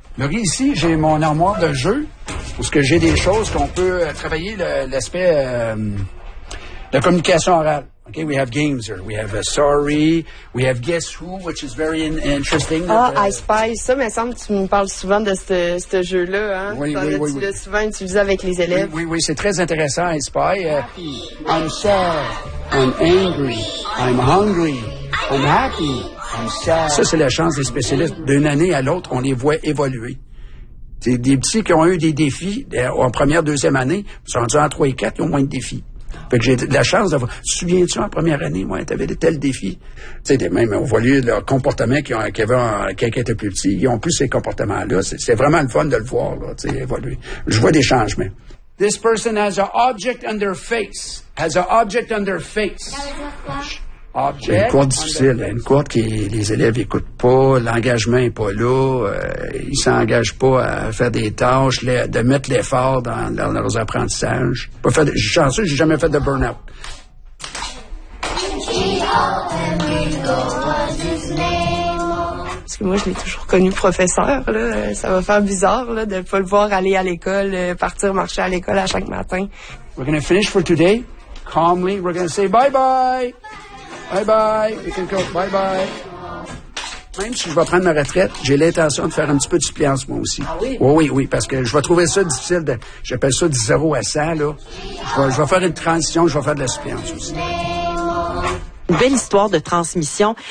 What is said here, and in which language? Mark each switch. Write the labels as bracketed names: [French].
[French] Laurie, ici, j'ai mon armoire de jeu, parce que j'ai des choses qu'on peut travailler l'aspect de communication orale. [English] Okay, we have games here. We have a sorry. We have guess who, which is very interesting. I spy. [French] Ça, me semble que tu me parles souvent de ce jeu-là. Hein? Oui. Tu l'as souvent utilisé avec les élèves. Oui, c'est très intéressant, I spy. [English] I'm sad. I'm angry. I'm hungry. I'm happy. I'm sad. [French] Ça, c'est la chance des spécialistes. D'une année à l'autre, on les voit évoluer. C'est des petits qui ont eu des défis en première, deuxième année. Ils sont rendus en 3 et 4, ils ont moins de défis. Fait que j'ai de la chance d'avoir... Souviens-tu, en première année, moi, t'avais de tels défis? Tu sais, même, on voit leur comportement qui était plus petit. Ils ont plus ces comportements-là. C'est vraiment le fun de le voir, là, tu sais, évoluer. Je vois des changements. [English] This person has an object on their face. Has an object on their face. [French] Object. Une courte difficile. Une courte que les élèves n'écoutent pas. L'engagement n'est pas là. Ils ne s'engagent pas à faire des tâches, de mettre l'effort dans leurs apprentissages. J'ai jamais fait de burn-out. Parce que moi, je l'ai toujours connu professeur. Là. Ça va faire bizarre là, de ne pas le voir aller à l'école, partir marcher à l'école à chaque matin. [English] We're going to finish for today. Calmly, we're going to say bye-bye. Bye-bye. You can go. Bye-bye. [French] Même si je vais prendre ma retraite, j'ai l'intention de faire un petit peu de suppléance, moi aussi. Ah oui? Oui, parce que je vais trouver ça difficile. J'appelle ça du 0 à 100, là. Je vais faire une transition, je vais faire de la suppléance aussi. Une belle histoire de transmission.